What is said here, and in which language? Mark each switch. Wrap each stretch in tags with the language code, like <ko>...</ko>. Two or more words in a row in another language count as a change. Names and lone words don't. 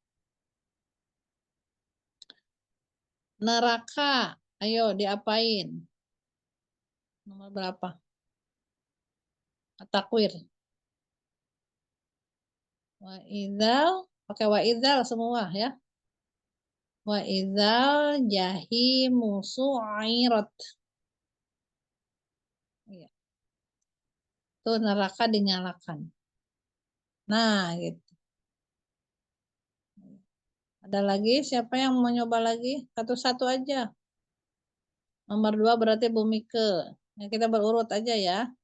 <id>Neraka, ayo diapain? Nomor berapa? At-takwir.</id> <ar>وإذا,</ar> <id>pakai</id> <ar>وإذا</ar> <id>semua ya.</id> <ar>وإذا الجحيم سعرت.</ar> <id>Iya. Tuh neraka dinyalakan. Nah, gitu. Ada lagi? Siapa yang mau nyoba lagi? Satu-satu aja. Nomor 2 berarti Bu Mike. Nah, kita berurut aja ya.</id>